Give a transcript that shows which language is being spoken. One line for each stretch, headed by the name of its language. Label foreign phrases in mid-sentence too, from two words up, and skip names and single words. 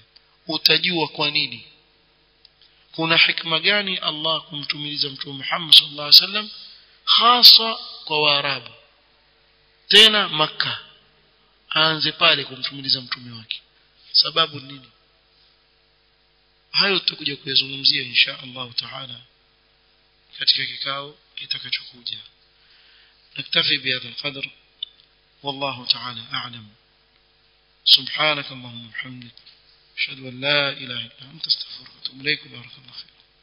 Swahili: Utajua kwa nini, kuna hikma gani Allah kumtumiliza mtume Muhammad
Arabic: صلى الله عليه وسلم
Swahili: hasa kwa Waarabu, tena Makkah, aanze pale kumtumiliza mtume wake. Sababu nini? Hayo tutakuja kuyazungumzia
Arabic: إن شاء الله تعالى
Swahili: katika kikao kitakachokuja.
Arabic: نكتفي بهذا القدر والله تعالى أعلم. سبحانك اللهم وبحمدك أشهد أن لا إله إلا أنت أستغفرك وأتوب إليك. بارك الله فيك.